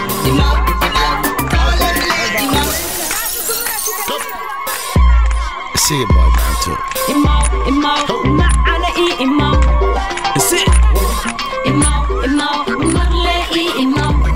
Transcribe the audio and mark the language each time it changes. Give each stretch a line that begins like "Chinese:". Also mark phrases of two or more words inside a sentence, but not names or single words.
Somali: Imaaw, imaaw. Saalix le imaaw.
English: See you, boy, man, too.
Somali: Imaaw, imaaw. Macana ii imaaw. Imaaw, imaaw. Marle ii imaaw.